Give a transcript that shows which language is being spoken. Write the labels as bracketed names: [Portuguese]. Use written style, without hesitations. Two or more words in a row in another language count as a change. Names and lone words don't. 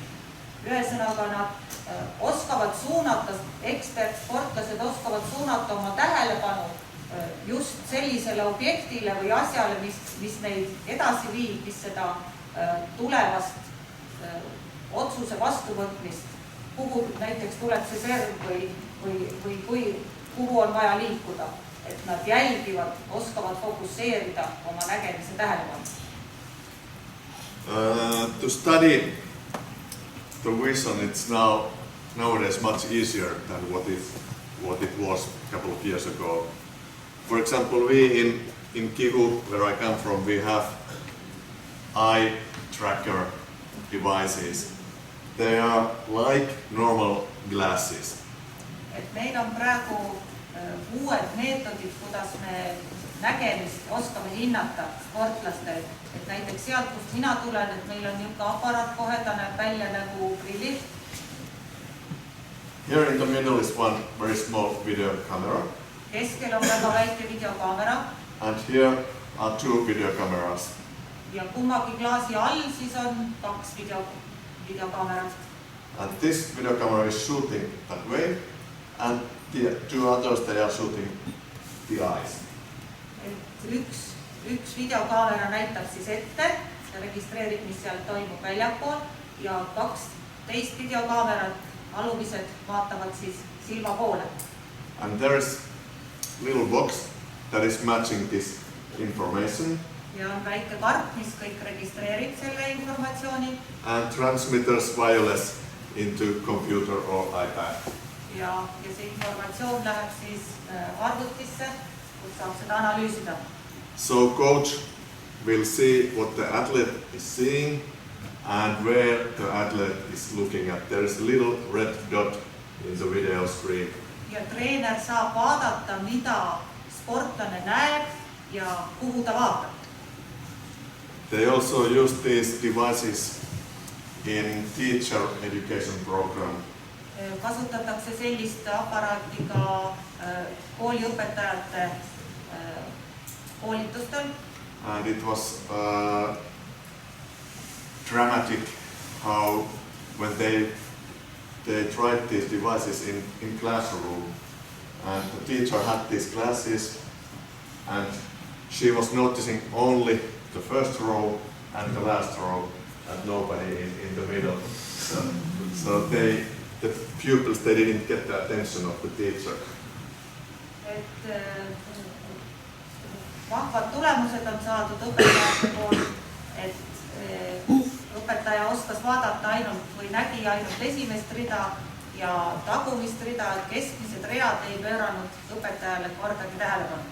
[Estonian] Ühesõnaga nad oskavad suunata, sportlased oskavad suunata oma tähelepanu just sellisele objektile või asjale, mis neid edasi viib, mis seda tulevast otsuse vastuvõtmist, kuhu näiteks tuleb see serv või kuhu on vaja liikuda, et nad jälgivad, oskavad fokusseerida oma nägemise tähelepanu. [English] To study the vision, it's nowadays much easier than what it was a couple of years ago. For example, we in Kivu, where I come from, we have eye tracker devices. They are like normal glasses. [Estonian] Et meil on praegu uued meetodid, kuidas me nägemist oskame hinnata sportlastel. Et näiteks sealt, kust mina tulen, et meil on niisugune aparaat kohe, ta näeb välja nagu prillid. [English] Here in the middle is one very small video camera. [Estonian] Keskel on väga väike videokaamera. [English] And here are two video cameras. [Estonian] Ja kummagi klaasi all siis on 2 videokaamerat. [English] And this video camera is shooting that way, and the two others, they are shooting the eyes. [Estonian] Et üks videokaamera näitab siis ette ja registreerib, mis seal toimub väljapool, ja 2 teist videokaamerat alumised vaatavad siis silma poole. [English] And there is little box that is matching this information. [Estonian] Ja on väike karp, mis kõik registreerib selle informatsiooni. [English] And transmitters wireless into computer or iPad. [Estonian] Ja see informatsioon läheb siis arvutisse, kus saab seda analüüsida. [English] So coach will see what the athlete is seeing and where the athlete is looking at. There is a little red dot in the video screen. [Estonian] Ja treener saab vaadata, mida sportlane näeb ja kuhu ta vaatab. [English] They also use these devices in teacher education program. [Estonian] Kasutatakse sellist aparaati ka kooliõpetajate koolitustel. [English] And it was dramatic how when they tried these devices in classroom, and the teacher had these glasses and she was noticing only the first row and the last row and nobody in the middle. So the pupils, they didn't get the attention of the teacher. [Estonian] Vahvad tulemused on saadud õpetajate poolt, et õpetaja oskas vaadata ainult või nägi ainult esimest rida ja tagumist rida, et keskmised read ei pööranud õpetajale kordagi tähelepanu.